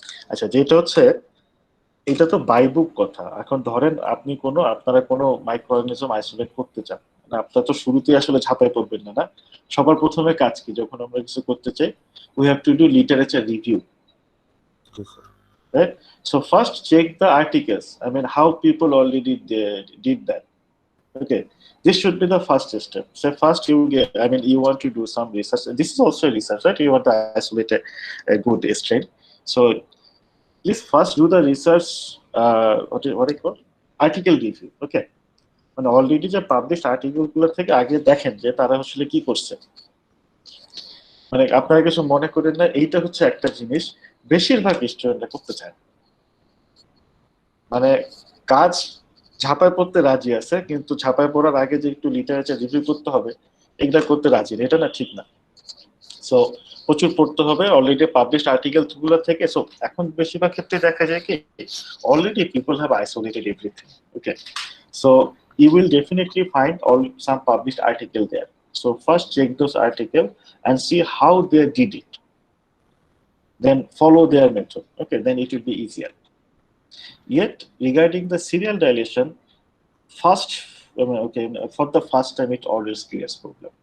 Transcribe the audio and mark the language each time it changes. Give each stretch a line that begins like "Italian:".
Bangla: আচ্ছা, যেটা হচ্ছে, এটা তো বাইবুক কথা। এখন ধরেন আপনারা কোনো মাইক্রোঅর্গানিজম আইসোলেট করতে চান, আপনারা তো শুরুতেই আসলে ঝাঁপাই পড়বেন না। সবার প্রথমে কাজ কি, যখন আমরা কিছু করতে চাই,
English: We have to do literature review, right? So first check the articles, how people already did that. Okay, this should be the first step. So first you get, you want to do some research. This is also research, right? You want to isolate a good strain. So please first do the research, what do you call, article review.
Bangla: Okay, already যে publish article গুলো থেকে আগে দেখেন যে তারা আসলে কি করছে। আপনারা কিছু মনে করেন না, এইটা হচ্ছে একটা জিনিস বেশিরভাগ স্টুডেন্টরা করতে চায়। কাজ ঝাঁপায় পড়তে রাজি আছে, কিন্তু ঝাঁপায় পড়ার আগে যে একটু লিটারেচার রিভিউ করতে হবে, এগুলা করতে রাজি না, এটা না, ঠিক না। সো প্রচুর পড়তে হবে অলরেডি পাবলিশ আর্টিকেল গুলো থেকে। সো এখন বেশিরভাগ ক্ষেত্রে দেখা যায় কি, already
English: People have isolated everything. Okay, so you will definitely find some published article there. So first check those articles and see how they did it. Then follow their method. Okay, then it will be easier. Yet regarding the serial dilation, first, for the first time it always creates problem.